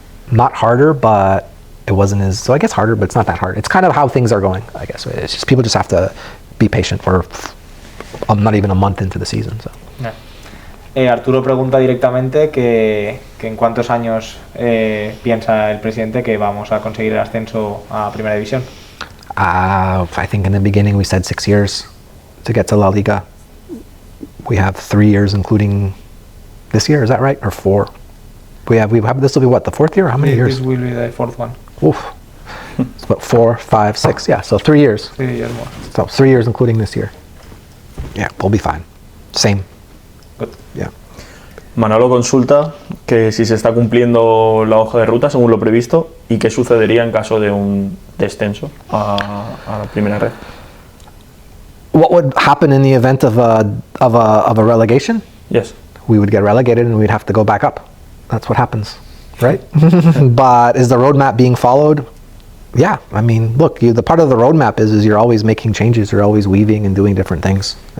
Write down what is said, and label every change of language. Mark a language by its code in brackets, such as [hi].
[en] Not harder, but it wasn't as... So I guess harder, but it's not that hard. It's kind of how things are going, I guess. It's just people just have to be patient for not even a month into the season. So. Yeah. [es] Arturo pregunta directamente que en cuántos años piensa el presidente que vamos a conseguir el ascenso a Primera División. [en] I think in the beginning we said 6 years to get to La Liga. We have 3 years, including this year. Is that right? Or 4? We have. This will be what, the 4th year? How many years? This will be the 4th one. Oof. It's about 4, 5, 6. Yeah. So 3 years. 3 years more. So 3 years, including this year. Yeah, we'll be fine. Same. Good. Yeah. [es] Manolo consulta que si se está cumpliendo la hoja de ruta según lo previsto y qué sucedería en caso de un descenso a la primera red. [en] What would happen in the event of a relegation? Yes. We would get relegated and we'd have to go back up. That's what happens, right? But is the roadmap being followed? Yeah. I mean, look, the part of the roadmap is you're always making changes. You're always weaving and doing different things.